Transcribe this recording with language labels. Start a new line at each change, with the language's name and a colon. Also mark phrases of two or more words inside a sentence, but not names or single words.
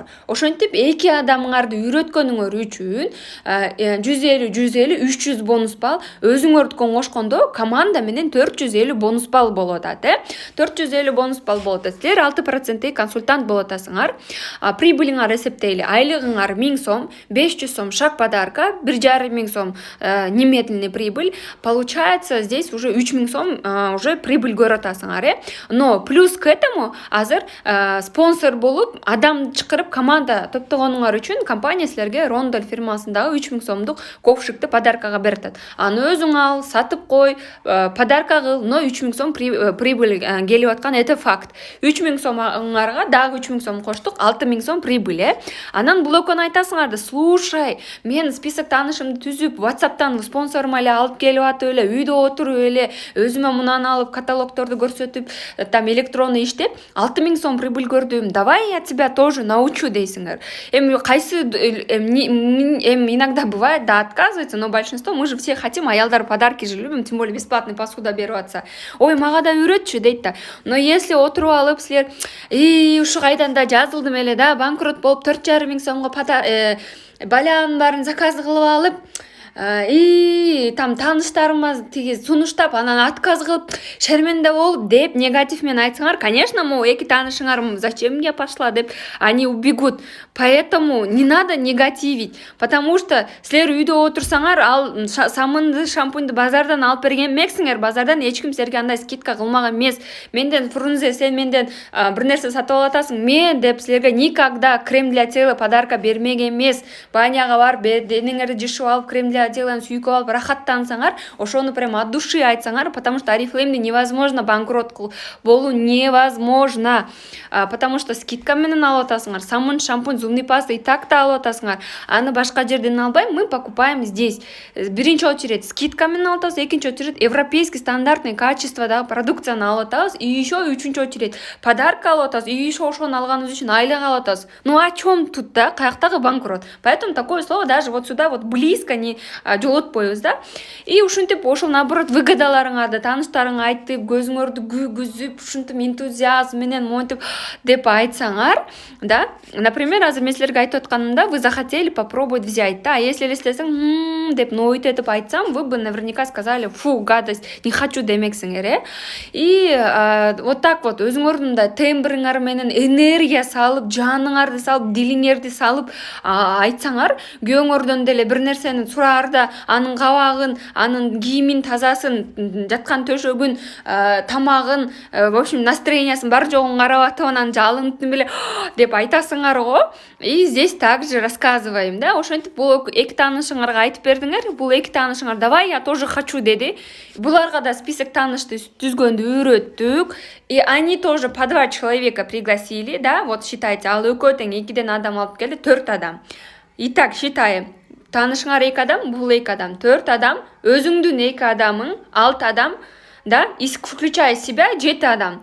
Kyrgyz: Ошентип 2 адамыңарды үйрөткөнүңөр үчүн 150 300 бонус балл, өзүңөрдүкөн кошкондо команда менен 450 бонус балл болот атат, 450 бонус балл болот. Силер 6% консультант болот атасыңар. Прибылиңар эсептейли. Айлыгыңар 1000 сом, 500 сом шаг подарка, 1,5 миң сом немедленный прибыль.
Russian: Получается, здесь уже
Kyrgyz: 3 миң сом уже прибыль көрөт атасыңар.
Russian: Но плюс к этому
Kyrgyz: азыр спонсор болуп, адам чакырып команда топтогонуңар үчүн компания силерге Рондаль фирмасындагы 3 миң сомдук ковшикти подаркага берет. Аны өзүң ал, сатып кой, подарка кыл, но 3 миң сом прибыль келип аткан,
Russian: это факт.
Kyrgyz: 3 миң сомңарга дагы 3 миң сом коштук, 6 миң сом прибыль. Анан бул экөөнү айтасыңар да, слушай, мен список таанышымды түзүп, WhatsApp'тан спонсорума эле алып келип атып эле, үйдө отуруп эле, өзүмө мунаны алып, каталогдорду көрсөтүп, там электронный иштеп, 6 миң сом прибыль көрдүм.
Russian: Давай я тебя тоже научу дейсиңер. Кайсы иногда бывает, да, отказывается, но большинство, мы же все хотим, аялдар подарки же любим, тем более бесплатный посуда
Kyrgyz: берип атса. Ой, мага да үйрөтчү дейт да. Но если отуруп алып силер, ушу кайдан да жазылдым эле да, банкрот болуп 4,5 миң сомго балянын баарын заказ кылып алып, там тааныштарыма тиги сунуштап, анан отказ кылып, шерменде болуп деп негатив менен айтсаңар,
Russian: конечно, могу 2 таанышыңар зачем мне пошла деп они убегут. Поэтому не надо негативить, потому что
Kyrgyz: силер үйдө отурсаңар, ал самынды, шампуньду базардан алып берген эмексиңер, базардан эч ким силерге андай скидка кылмаган эмес. Менден Фрунзе, сен менден бир нерсе сатып алатасың, мен деп силерге никогда
Russian: крем для тела
Kyrgyz: подарка бермеген эмес. Баняга барып, денеңерди жышып алып, крем для теланы сүйкөп алып рахаттансаңар, ошону
Russian: прямо от души
Kyrgyz: айтсаңар,
Russian: потому что
Kyrgyz: Oriflame невозможно банкрот болуу невозможно, потому что скидка менен алып атасыңар. Самын, шампунь,
Russian: зубный паста и так
Kyrgyz: да алып атасыңар. Аны башка жерден албай,
Russian: мы покупаем здесь.
Kyrgyz: Биринчи очередь скидка менен алып атабыз, экинчи очередь европейский стандартный качестводагы продукцияны алып атабыз,
Russian: и еще
Kyrgyz: үчүнчү очередь подарка алып атабыз,
Russian: и еще
Kyrgyz: ошону алганыбыз үчүн айлык алып атабыз.
Russian: Ну о чем тут, да? Каяктагы банкрот? Поэтому такое слово даже вот сюда вот близко не жолотпойбуз да.
Kyrgyz: И ушинтип ошол наоборот выгодаларыңарды тааныштарыңа айтып, көзүңөрдү күйгүзүп, ушинтип энтузиазм менен монтип деп айтсаңар, да. Например, азыр мен силерге айтып атканымда,
Russian: вы захотели попробовать взять, да.
Kyrgyz: Если элестесең, деп ноут этип айтсам,
Russian: вы бы наверняка сказали, фу, гадость, не хочу
Kyrgyz: демексиңер, И вот так вот өзүңөрдүн да тембриңар менен энергия салып, жаныңарды салып, дилиңерди салып айтсаңар, күйөөңөрдөн деле бир нерсени сураарда, анын кабагын, анын кийимин тазасын, жаткан төшөгүн, тамагын,
Russian: в общем,
Kyrgyz: настроениясын бар жогун карап атып, анан жалынып эле деп айтасыңар го.
Russian: И здесь также рассказываем,
Kyrgyz: да, ошентип бул 2 таанышыңарга айтып бердиңер, бул 2 таанышыңар
Russian: давай я тоже хочу
Kyrgyz: деди. Буларга да список таанышты түзгөндү үйрөттүк.
Russian: И они тоже по 2 человека пригласили, да, вот считайте,
Kyrgyz: ал экөө тең 2ден адам алып келди, 4 адам.
Russian: Итак, считаем.
Kyrgyz: Таанышыңар 2 адам, бул 2 адам, 4 адам, өзүңдүн 2 адамың 6 адам, да,
Russian: включая себя 7 адам.